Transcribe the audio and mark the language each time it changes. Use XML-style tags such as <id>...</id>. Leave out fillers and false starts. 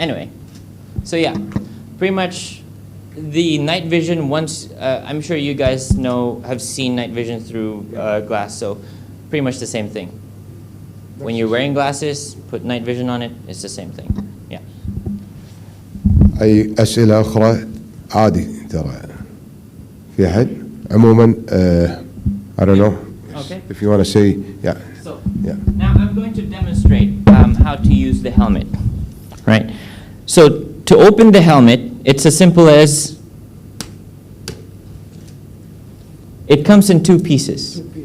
<en>Anyway, so yeah, pretty much the night vision, once, I'm sure you guys have seen night vision through glass, so pretty much the same thing. When you're wearing glasses, put night vision on it, it's the same thing. Yeah.</en> <ar>أي أسئلة أخرى عادي ترى في أحد عموما</ar> <en>I don't know Okay. if you want to say yeah. So Yeah. now I'm going to demonstrate how to use the helmet, right? So to open the helmet, it's as simple as it comes in two pieces.</en>